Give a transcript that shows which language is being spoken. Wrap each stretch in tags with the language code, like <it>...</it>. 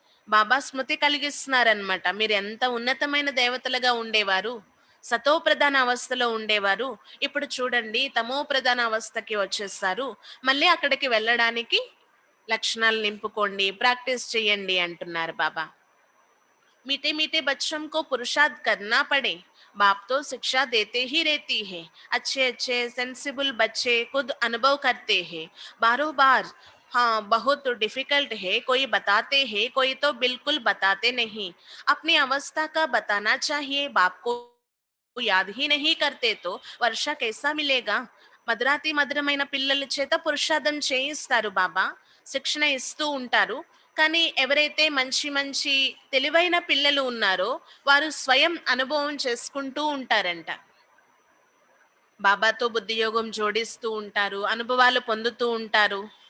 <te>బాబా స్మృతి కలిగిస్తున్నారనమాట. మీరు ఎంత ఉన్నతమైన దేవతలుగా ఉండేవారు, సతో ప్రధాన అవస్థలో ఉండేవారు, ఇప్పుడు చూడండి తమో ప్రధాన అవస్థకి వచ్చేస్తారు. మళ్ళీ అక్కడికి వెళ్ళడానికి లక్షణాలు నింపుకోండి, ప్రాక్టీస్ చేయండి అంటున్నారు బాబా.</te> <hi>मीठे मीठे बच्चों को पुरुषार्थ करना पड़े, बाप तो शिक्षा देते ही रहती है। अच्छे अच्छे सेंसिबल बच्चे खुद अनुभव करते हैं बारों बार। हाँ, बहुत डिफिकल्ट है, कोई बताते हैं, कोई तो बिल्कुल बताते नहीं। अपनी अवस्था का बताना चाहिए। बाप को याद ही नहीं करते तो वर्षा कैसा मिलेगा?</hi> <te>మధురాతి మధురమైన పిల్లల చేత పురుషార్థం చేయిస్తారు బాబా, శిక్షణ ఇస్తూ ఉంటారు. కానీ ఎవరైతే మంచి మంచి తెలివైన పిల్లలు ఉన్నారో వారు స్వయం అనుభవం చేసుకుంటూ ఉంటారంట. బాబాతో బుద్ధియోగం జోడిస్తూ ఉంటారు, అనుభవాలు పొందుతూ ఉంటారు.</te>